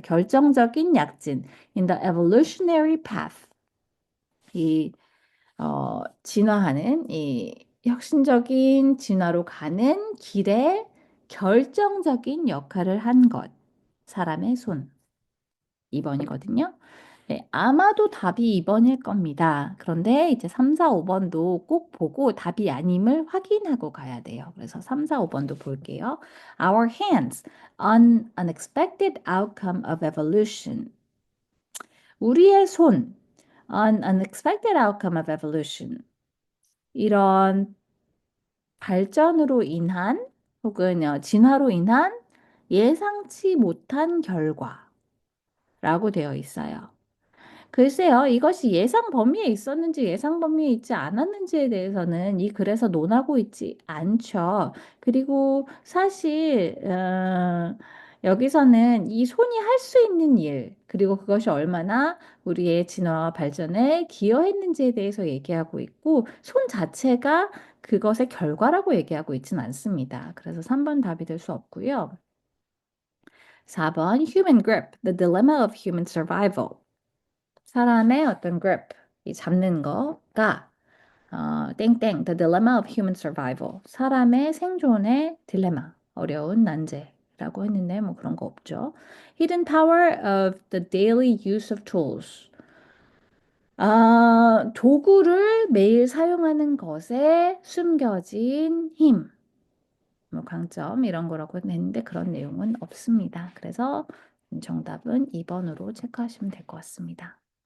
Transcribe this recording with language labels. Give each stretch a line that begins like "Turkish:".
Korean: 결정적인 약진
English: in the evolutionary path
Korean: 이 진화하는 이 혁신적인 진화로 가는 길에 결정적인 역할을 한 것. 사람의 손. 2번이거든요. 네, 아마도 답이 2번일 겁니다. 그런데 이제 3, 4, 5번도 꼭 보고 답이 아님을 확인하고 가야 돼요. 그래서 3, 4, 5번도 볼게요.
English: Our hands, an unexpected outcome of evolution.
Korean: 우리의 손,
English: an unexpected outcome of evolution.
Korean: 이런 발전으로 인한 혹은 진화로 인한 예상치 못한 결과라고 되어 있어요. 글쎄요, 이것이 예상 범위에 있었는지 예상 범위에 있지 않았는지에 대해서는 이 글에서 논하고 있지 않죠. 그리고 사실, 여기서는 이 손이 할 수 있는 일, 그리고 그것이 얼마나 우리의 진화와 발전에 기여했는지에 대해서 얘기하고 있고, 손 자체가 그것의 결과라고 얘기하고 있지는 않습니다. 그래서 3번 답이 될 수 없고요. 4번,
English: human grip, the dilemma of human survival.
Korean: 사람의 어떤 grip, 이 잡는 거가 땡땡,
English: the dilemma of human survival.
Korean: 사람의 생존의 딜레마, 어려운 난제라고 했는데 뭐 그런 거 없죠.
English: Hidden power of the daily use of tools.
Korean: 도구를 매일 사용하는 것에 숨겨진 힘, 뭐 강점 이런 거라고 했는데 그런 내용은 없습니다. 그래서 정답은 2번으로 체크하시면 될 것 같습니다.